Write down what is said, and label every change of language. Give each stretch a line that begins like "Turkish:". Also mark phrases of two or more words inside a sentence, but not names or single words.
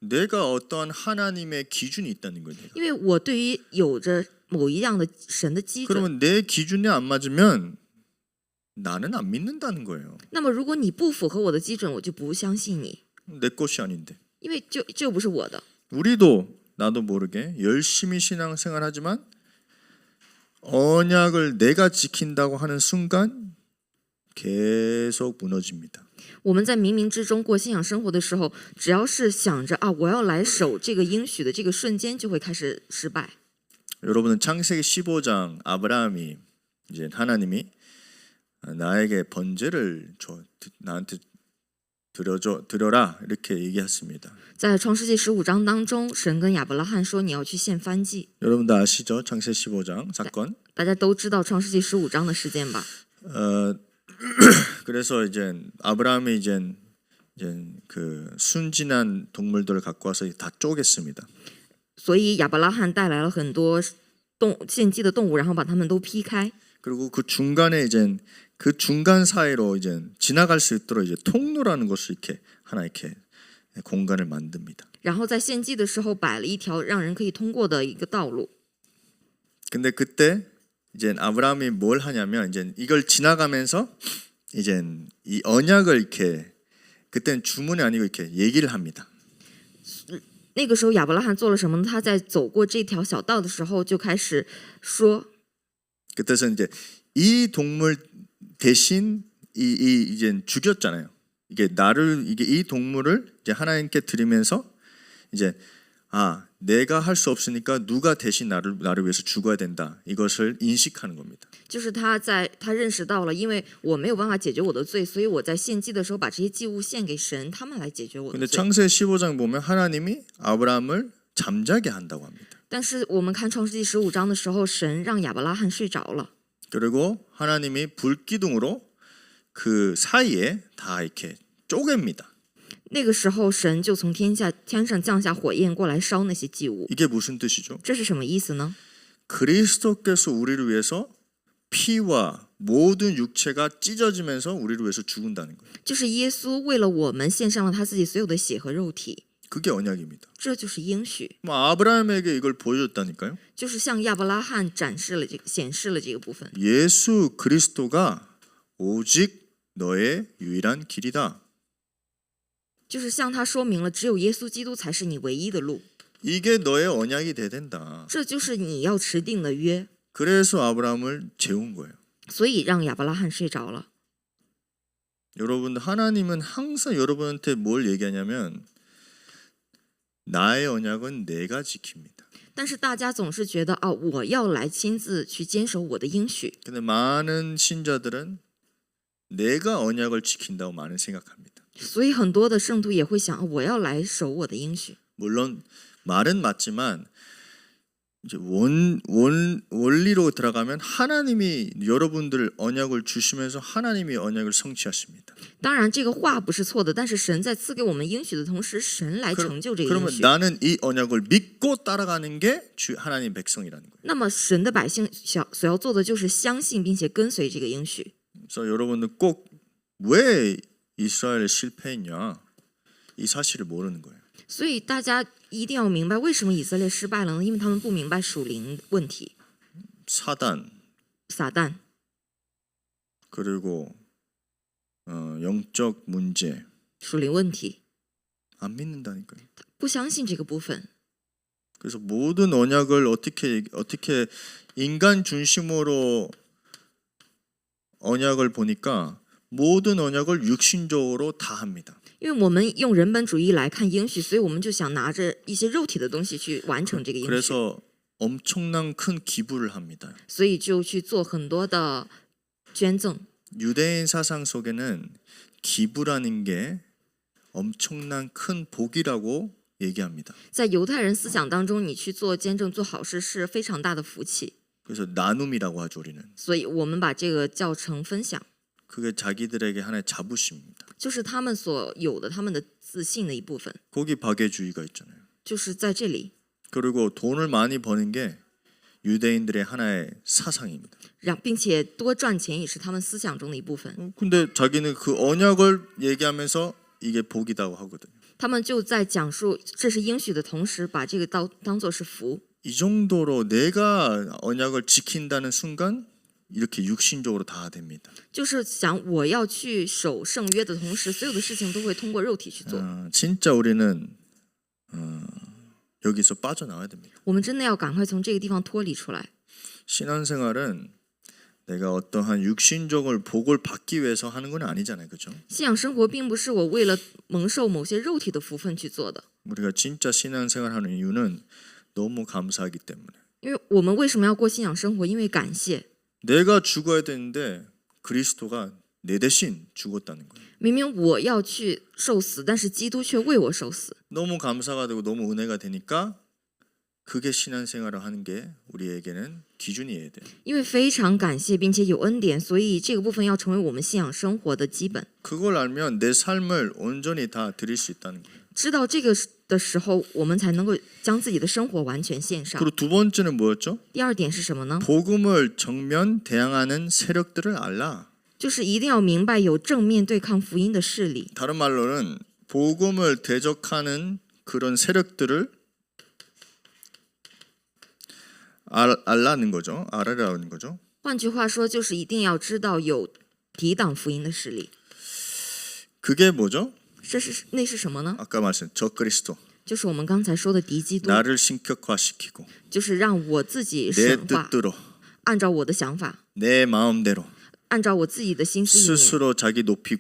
Korean: 내가 어떠한 하나님의 기준이 있다는 거예요.
Chinese: 因为我对于有着某一样的神的基准。
Korean: 그러면 내 기준에 안 맞으면 나는 안 믿는다는 거예요.
Chinese: 那么如果你不符合我的基准，我就不相信你，
Korean: 내 것이 아닌데.
Chinese: 因为这又不是我的。
Korean: 우리도 나도 모르게 열심히 신앙생활하지만 언약을 내가 지킨다고 하는 순간 계속 무너집니다.
Chinese: 我们在冥冥之中过信仰生活的时候，只要是想着啊，我要来守这个应许的这个瞬间，就会开始失败。
Korean: 여러분은 창세기 15장 아브라함이 이제 하나님이 나에게 번제를 나한테 드려라 이렇게 얘기했습니다.
Chinese: 在创世纪15章当中，神跟亚伯拉罕说：“你要去献燔祭。
Korean: 여러분도 아시죠? 창세기 15장 사건. ”
Chinese: 大家都知道创世纪15章的事件吧？
Korean: 그래서 이제 아브라함이 이제 그 순진한 동물들을 갖고 와서 다 쪼갰습니다.
Chinese: 所以亚伯拉罕带来了很多献祭的动物，然后把它们都劈开。
Korean: 그리고 그 중간에 이제 그 중간 사이로 이제 지나갈 수 있도록 이제 통로라는 것을 이렇게 하나 이렇게 공간을 만듭니다.
Chinese: 然后在献祭的时候摆了一条让人可以通过的一个道路。
Korean: 근데 그때 이제 아브라함이 뭘 하냐면 이제 이걸 지나가면서 이제 이 언약을 이렇게 그때는 주문이 아니고 이렇게 얘기를 합니다.
Chinese: 那个时候亚伯拉罕做了什么呢？他在走过这条小道的时候就开始说，
Korean: 그때서 이제 이 동물 대신 이제 죽였잖아요. 이게 이 동물을 이제 하나님께 드리면서 이제 내가 할 수 없으니까 누가 대신 나를 위해서 죽어야 된다. 이것을 인식하는 겁니다.
Chinese: 就是他认识到了，因为我没有办法解决我的罪，所以我在献祭的时候把这些祭物献给神，他们来解决我的
Korean: 근데
Chinese: 罪。
Korean: 창세기 15장 보면 하나님이 아브라함을 잠자게 한다고 합니다.
Chinese: 但是我们看创世纪15章的时候，神让亚伯拉罕睡着了，
Korean: 그리고 하나님이 불기둥으로 그 사이에 다 이렇게 쪼갭니다.
Chinese: 那个时候神就从天上降下火焰过来烧那些祭物。
Korean: 이게 무슨 뜻이죠?
Chinese: 这是什么意思呢？
Korean: 그리스도께서 우리를 위해서 피와 모든 육체가 찢어지면서 우리를 위해서 죽는다는 거예요.
Chinese: 就是耶稣为了我们献上了他自己所有的血和肉体，
Korean: 그게 언약입니다.
Chinese: 这就是应许，
Korean: 아브라함에게 이걸 보여줬다니까요.
Chinese: 就是向亚伯拉罕显示了这个部分。
Korean: 예수 그리스도가 오직 너의 유일한 길이다.
Chinese: 就是向他说明了，只有耶稣基督才是你唯一的路，
Korean: 이게 너의 언약이 돼야 된다.
Chinese: 这就是你要持定的约。
Korean: 그래서 아브라함을 재운 거예요.
Chinese: 所以让亚伯拉罕睡着了。
Korean: 여러분 하나님은 항상 여러분한테 뭘 얘기하냐면 나의 언약은 내가 지킵니다.
Chinese: 但是大家总是觉得我要来亲自去坚守我的应许。
Korean: 근데 많은 신자들은 내가 언약을 지킨다고 많은 생각합니다.
Chinese: 所以很多的圣徒也会想，我要来守我的应许。
Korean: 물론 말은 맞지만 이제 원리로 들어가면 하나님이 여러분들 언약을 주시면서 하나님이 언약을 성취하십니다.
Chinese: 当然，这个话不是错的，但是神在赐给我们应许的同时，神来成就这个应
Korean: 그러면
Chinese: 许。
Korean: 나는 이 언약을 믿고 따라가는 게 하나님 백성이라는 거예요.
Chinese: 那么神的百姓所要做的就是相信并且跟随这个应许。
Korean: 그래서 여러분들 꼭 왜 이스라엘이 실패했냐 이 사실을 모르는 거예요.
Chinese: 所以大家一定要明白，为什么以色列失败了呢？因为他们不明白属灵问题，
Korean: 사단
Chinese: 撒旦，
Korean: 그리고 영적 문제
Chinese: 属灵问题，
Korean: 안 믿는다니까요.
Chinese: 不相信这个部分。
Korean: 그래서 모든 언약을 어떻게 인간 중심으로 언약을 보니까 모든 언약을 육신적으로 다 합니다.
Chinese: 因为我们用人本主义来看应许，所以我们就想拿着一些肉体的东西去完成这个应许，
Korean: 그래서 엄청난 큰 기부를 합니다.
Chinese: 所以就去做很多的捐赠。
Korean: 유대인 사상 속에는 기부라는 게 엄청난 큰 복이라고 얘기합니다.
Chinese: 在犹太人思想当中，你去做捐赠、做好事是非常大的福气，
Korean: 그래서 나눔이라고 하죠 우리는.
Chinese: 所以我们把这个叫成分享，
Korean: 그게 자기들에게 하나의 자부심입니다.
Chinese: 就是他们所有的他们的自信的一部分，
Korean: 거기 박애주의가 있잖아요.
Chinese: 就是在这里。
Korean: 그리고 돈을 많이 버는 게 유대인들의 하나의 사상입니다.
Chinese: 并且多赚钱也是他们思想中的一部分。
Korean: 근데 자기는 그 언약을 얘기하면서 이게 복이라고 하거든요.
Chinese: 他们就在讲述这是应许的同时，把这个当作是福。
Korean: 이 정도로 내가 언약을 지킨다는 순간 이렇게 육신적으로 다 됩니다.
Chinese: 就是想我要去守圣约的同时，所有的事情都会通过肉体去做。
Korean: 진짜 우리는 여기서 빠져나와야 됩니다.
Chinese: 我们真的要赶快从这个地方脱离出来。
Korean: 신앙생활은 내가 어떠한 육신적을 복을 받기 위해서 하는 건 아니잖아요, 그렇죠?
Chinese: 信仰生活并不是我为了蒙受某些肉体的福分去做的，
Korean: 우리가 진짜 신앙생활하는 이유는 너무 감사하기 때문에.
Chinese: 因为我们为什么要过信仰生活？因为感谢。
Korean: 내가 죽어야 되는데 그리스도가 내 대신 죽었다는 거예요.
Chinese: 明明我要去受死，但是基督却为我受死。
Korean: 너무 감사가 되고 너무 은혜가 되니까 그게 신앙생활을 하는 게 우리에게는 기준이어야 돼요.
Chinese: 因为非常感谢，并且有恩典，所以这个部分要成为我们信仰生活的基本。
Korean: 그걸 알면 내 삶을 온전히 다 드릴 수 있다는 거예요.
Chinese: 知道这个的时候，我们才能够将自己的生活完全献上。
Korean: 그리고 두 번째는 뭐였죠?
Chinese: 第二点是什么呢？
Korean: 복음을 정면 대항하는 세력들을 알라.
Chinese: 就是一定要明白有正面对抗福音的势力。
Korean: 다른 말로는 복음을 대적하는 그런 세력들을 알라는 거죠. 알아라는 거죠.
Chinese: 换句话说，就是一定要知道有抵挡福音的势力。
Korean: 그게 뭐죠?
Chinese: 那是什么呢？
Korean: 아까 말씀 적그리스도.
Chinese: 就是我们刚才说的敌基督，
Korean: 나를 신격화시키고
Chinese: 就是让我自己
Korean: 내
Chinese: 神化，
Korean: 뜻대로
Chinese: 按照我的想法，
Korean: 내 마음대로
Chinese: 按照我自己的心思意念，
Korean: 스스로 자기 높이고